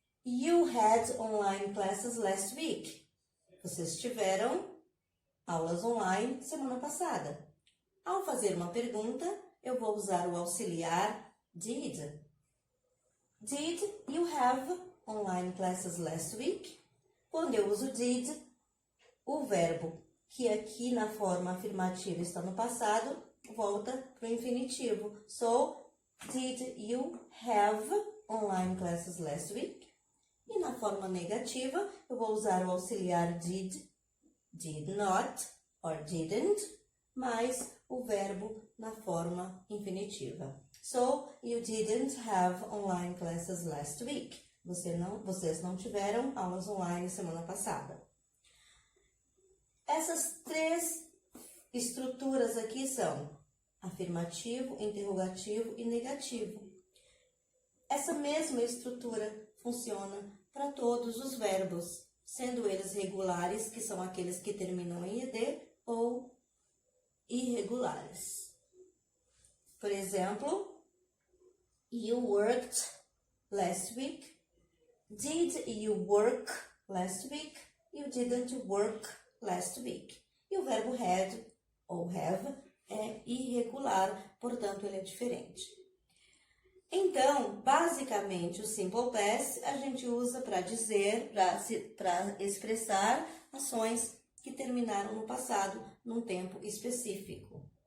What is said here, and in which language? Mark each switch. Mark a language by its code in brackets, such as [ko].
[en] You had online classes last week. [pt] Vocês tiveram aulas online semana passada. Ao fazer uma pergunta, eu vou usar o auxiliar did. [en] Did you have online classes last week? [pt] Quando eu uso did, o verbo que aqui na forma afirmativa está no passado, volta para o infinitivo. [en] So, did you have online classes last week? [pt] E na forma negativa, eu vou usar o auxiliar did not, or didn't, mais o verbo na forma infinitiva. [en] So, you didn't have online classes last week. [pt] Vocês não tiveram aulas online semana passada. Essas 3 estruturas aqui são afirmativo, interrogativo e negativo. Essa mesma estrutura funciona para todos os verbos, sendo eles regulares, que são aqueles que terminam em ed, ou irregulares. Por exemplo, [en] you worked last week. Did you work last week? You didn't work last week. [pt] E o verbo had ou have é irregular, portanto, ele é diferente. Então, basicamente, o simple past a gente usa para dizer, para expressar ações que terminaram no passado, num tempo específico.